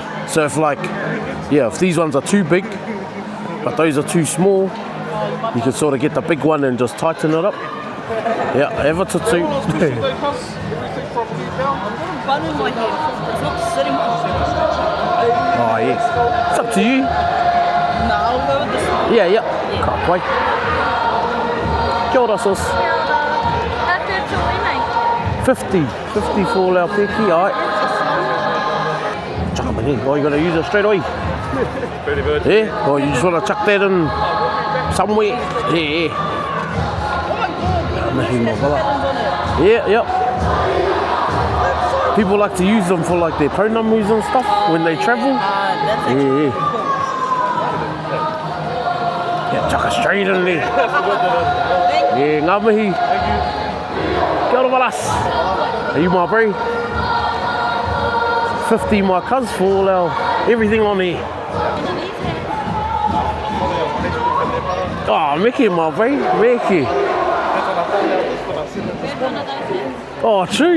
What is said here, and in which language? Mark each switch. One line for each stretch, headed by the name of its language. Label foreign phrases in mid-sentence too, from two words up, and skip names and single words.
English: So if if these ones are too big, but those are too small, you can sort of get the big one and just tighten it up. Yeah, have it to 2. Everything properly down. I've got a bun in my head. It's not sitting properly. Oh, yes. It's up to you. No, I'll go with the small. Yeah. Can't wait.
Māori: Kia ora,
English: sis. 50 for our peki, alright. Chuck 'em in here. Oh, you gotta use it straight away. Pretty good. Yeah? Or you just wanna chuck that in somewhere. Yeah. Yeah. People like to use them for like their pounamus and stuff when they travel. That's actually Yeah. Yeah, chuck it straight in there. Yeah,
Māori: ngā mihi. Kia ora waras.
English: Are you my bro? 50 my cuz for all our everything on here. Oh, Mickey my bro. Mickey. Oh, true.